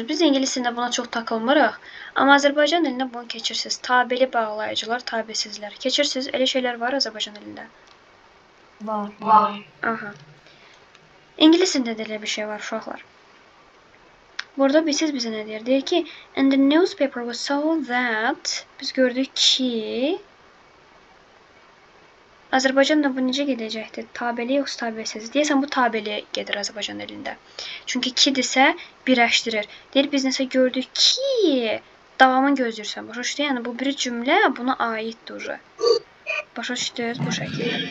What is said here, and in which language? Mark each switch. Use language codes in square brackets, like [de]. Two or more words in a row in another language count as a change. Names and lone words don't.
[az] Biz ingilis dilində buna çox takılmırıq. Amma Azərbaycan dilində bunu keçirsiniz. Tabeli bağlayıcılar, tabesizlər. Keçirsiniz, elə şeylər var Azərbaycan dilində. Var. Aha. İngilis dilində də elə bir şey var, uşaqlar. Burada bilsiz bizə nə deyir? Deyir ki, [en] and the newspaper was so that [az] biz gördük ki Azərbaycanda bu necə gedəcəkdir? Tabeli yoxsa tabesiz? Deyəsən bu tabeli gedir Azərbaycan dilində. Çünki kidirsə birləşdirir. Deyir biz nəsə gördük ki davamını gözləyirsən. Başa düşdün? Yəni bu bir cümlə buna aiddir. Başa düşdünüz bu şəkildə.